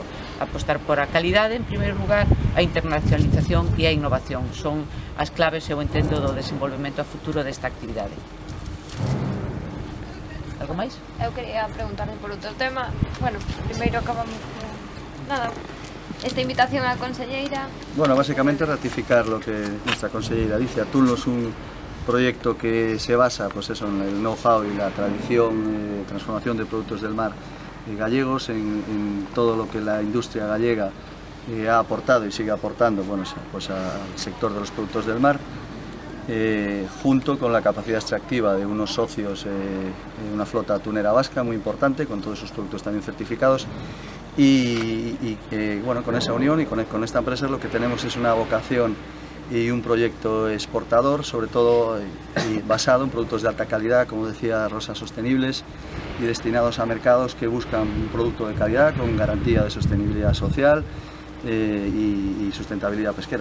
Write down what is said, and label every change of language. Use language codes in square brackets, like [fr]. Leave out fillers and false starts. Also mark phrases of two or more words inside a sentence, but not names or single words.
[gl] Apostar por a calidade, en primeiro lugar, a internacionalización e a innovación. Son as claves, eu entendo, do desenvolvemento a futuro desta actividade. Algo máis? Eu quería preguntarle por outro tema. Primeiro acabamos nada. Esta invitación á conselleira. [es] Básicamente ratificar lo que nuestra conselleira dice. Atún es un proyecto que se basa en el know-how y la tradición, transformación de productos del mar gallegos, en todo lo que la industria gallega ha aportado y sigue aportando al sector de los productos del mar. Junto con la capacidad extractiva de unos socios, una flota atunera vasca muy importante, con todos sus productos también certificados, y con esa unión y con esta empresa lo que tenemos es una vocación y un proyecto exportador, sobre todo basado en productos de alta calidad, como decía Rosa, sostenibles y destinados a mercados que buscan un producto de calidad con garantía de sostenibilidad social y sustentabilidad pesquera.